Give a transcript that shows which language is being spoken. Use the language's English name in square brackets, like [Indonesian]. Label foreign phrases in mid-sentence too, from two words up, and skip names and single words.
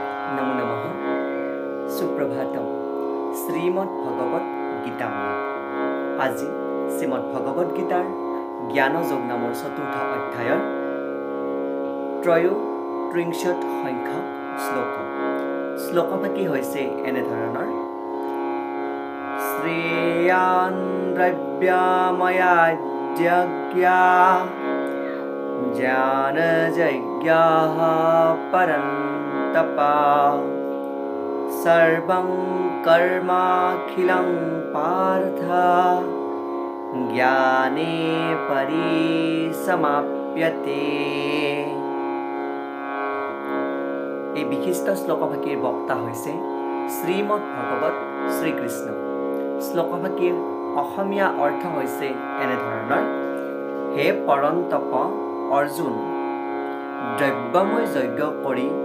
[Sanskrit] नमो नमः सुप्रभातम श्रीमद् भगवत गीता [Assamese] আজি শ্ৰীমদ্ ভগৱত গীতাৰ জ্ঞানযোগ নামৰ চতুৰ্থ অধ্যায়ৰ ত্ৰয়োত্ৰিংশত সংখ্যক শ্লোকভাগী হৈছে এনেধৰণৰ শ্ৰেয়ান [Sanskrit] দ্ৰব্যাময়াজ্ঞা জ্ঞানযজ্ঞাঃ পৰন্তপা सर्वं कर्माखिलं पार्थ ज्ञाने परिसमाप्यते। [Assamese] এই বিশিষ্ট শ্লোকভাগীৰ বক্তা হৈছে শ্ৰীমদ্ ভগৱত শ্ৰীকৃষ্ণ। শ্লোকভাগীৰ অসমীয়া অৰ্থ হৈছে এনেধৰণৰ হে পৰন্তপ অৰ্জুন, দ্ৰব্যময় যজ্ঞ কৰি